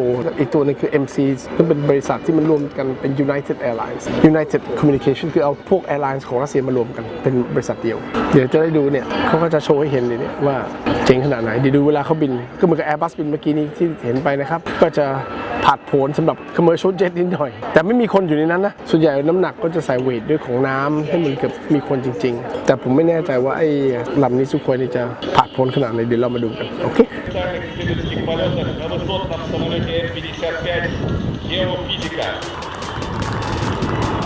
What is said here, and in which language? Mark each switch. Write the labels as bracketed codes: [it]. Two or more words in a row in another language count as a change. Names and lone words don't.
[th] ว์อีกตัวนึงคือ MC ซึ่งเป็นบริษัทที่มันรวมกันเป็น United Airlines United Communication คือเอาพวก Airlines ของรัสเซียมารวมกันเป็นบริษัทเดียวเดี๋ยวจะได้ดูเนี่ยเขาก็จะโชว์ให้เห็นเลยเนี่ยว่าเจ๋งขนาดไหนเดี๋ยวดูเวลาเขาบินก็เหมือนกับ Airbus บินเมื่อกี้นี้ที่เห็นไปนะครับก็จะผัดโผนสำหรับ [en] commercial jet [th] นิดหน่อยแต่ไม่มีคนอยู่ในนั้นนะส่วนใหญ่น้ำหนักก็จะใส่เวทด้วยของน้ำให้เหมือนกับมีคนจริงๆแต่ผมไม่แน่ใจว่าไอ้ลำนี้ซูโคยนี่จะผัดโผนขนาดไหนเดี๋ยวเรามาดูกันโอเค [ru] исследовательских полетах на высотном самолете М-55 геофизика.